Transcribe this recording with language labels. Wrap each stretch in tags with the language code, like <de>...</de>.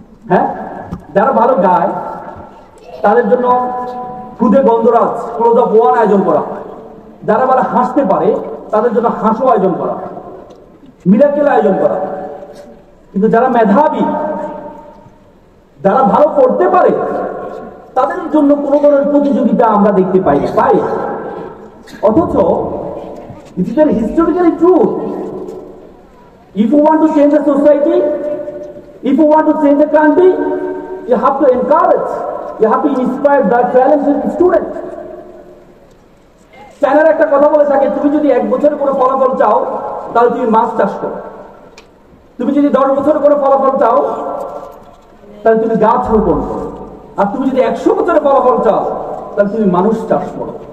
<bn>হ্যাঁ, যারা ভালো গায় তাদের জন্য খুদে গন্ধরাজ ক্লোজ অফ 1 আয়োজন করা হয়। যারা ভালো হাসতে পারে তাদের জন্য হাসো আয়োজন করা হয়, মিরাকেল আয়োজন করা হয়। কিন্তু যারা মেধাবী, যারা ভালো করতে পারে তাদের জন্য কোনো ধরনের প্রতিযোগিতা আমরা দেখতে পাই না। পাই অথচ</bn> <en>this is a historically true. If you want to change the society, if you want to change the country, you have to encourage, you have to inspire the talented student.</en> <bn>চায়নার একটা কথা বলে থাকে, তুমি যদি 1 বছরে কোনো ফলাফল চাও তাহলে তুমি মাছ চাষ করো। তুমি যদি 10 বছরে কোনো ফলাফল চাও তাহলে তুমি গাছ রোপণ করো। আর তুমি যদি 100 বছরে ফলাফল চাও তাহলে তুমি মানুষ চাষ করো।</bn>